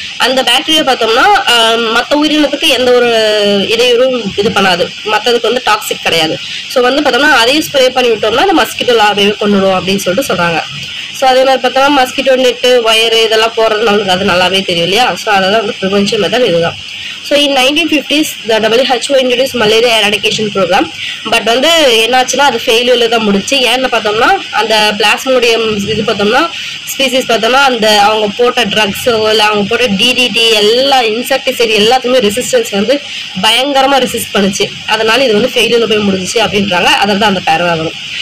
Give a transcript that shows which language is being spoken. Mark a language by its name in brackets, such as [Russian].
[Tamil] அந்த பாக்டீரியா பார்த்தோம்னா மற்ற உயிரினத்துக்கு எந்த ஒரு இடையூறும் இது பண்ணாது, மற்றதுக்கு வந்து டாக்ஸிக் கிடையாது. ஸோ வந்து பார்த்தோம்னா அதையும் ஸ்ப்ரே பண்ணி விட்டோம்னா அந்த மஸ்கிட்டோ லார்வையை கொண்டுடும் அப்படின்னு சொல்லிட்டு சொல்றாங்க. ஸோ அதே மாதிரி பார்த்தோம்னா மஸ்கிட்டோ நெட்டு, வயரு இதெல்லாம் போடுறது நம்மளுக்கு அது நல்லாவே தெரியும் இல்லையா. ஸோ அதெல்லாம் வந்து ப்ரிவென்ஷன் மெத்தட் இதுதான். So [English] So in 1950s, the WHO introduced malaria eradication program. But [Tamil] வந்து என்னாச்சுன்னா அது ஃபெயிலியர்ல தான் முடிச்சு. ஏன்னு பார்த்தோம்னா அந்த பிளாஸ்மோடியம் இது பார்த்தோம்னா ஸ்பீசிஸ் பார்த்தோம்னா அந்த அவங்க போட்ட ட்ரக்ஸோ இல்லை அவங்க போட்ட டிடிடி எல்லா இன்செக்டிசைட் எல்லாத்துக்குமே ரெசிஸ்டன்ஸ் வந்து பயங்கரமாக ரெசிஸ்ட் பண்ணுச்சு. அதனால இது வந்து ஃபெயிலியர்ல போய் முடிஞ்சிச்சு அப்படின்றாங்க. அதில் தான் அந்த பேரா வரும்.